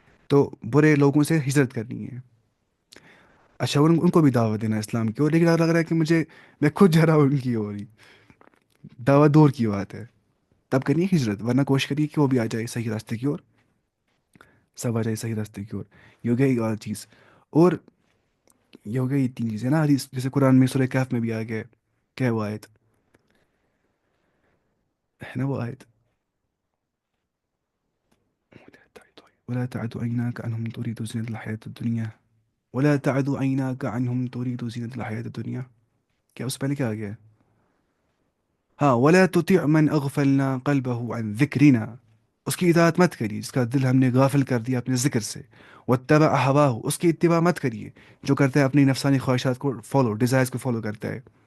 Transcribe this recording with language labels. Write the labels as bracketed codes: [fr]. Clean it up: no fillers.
[ur] تو برے لوگوں سے ہجرت کرنی ہے. اچھا ان کو بھی دعوت دینا ہے اسلام کی اور، لیکن لگ رہا ہے کہ مجھے، میں خود جا رہا ہوں ان کی اور ہی، دعوت دور کی بات ہے. تب کرنی ہے ہجرت، ورنہ کوشش کریے کہ وہ بھی آ جائے صحیح راستے کی اور، سب آ جائے صحیح راستے کی اور. یہ ہو گیا ایک اور چیز. اور یہ ہو گیا یہ تین چیزیں نا حدیث، جیسے قرآن میں سورہ کہف میں بھی آ گیا ہے. کیا ہے وہ آیت، [ar] ہے نا وہ آیت، ولا تعد عيناك عنهم تريد زينة الحياة الدنيا، ولا تعد عيناك عنهم تريد زينة الحياة الدنيا. [ur] کیا اس سے پہلے کیا آ گیا ہے؟ ہاں [ar] ولا تطع من اغفلنا قلبه عن ذکرنا. [ur] اس کی اطاعت مت کریے جس کا دل ہم نے غافل کر دیا اپنے ذکر سے. واتبع ہواہ، اس کی اتباع مت کریے جو کرتا ہے اپنی نفسانی خواہشات کو فالو، ڈیزائرز کو فالو کرتا ہے.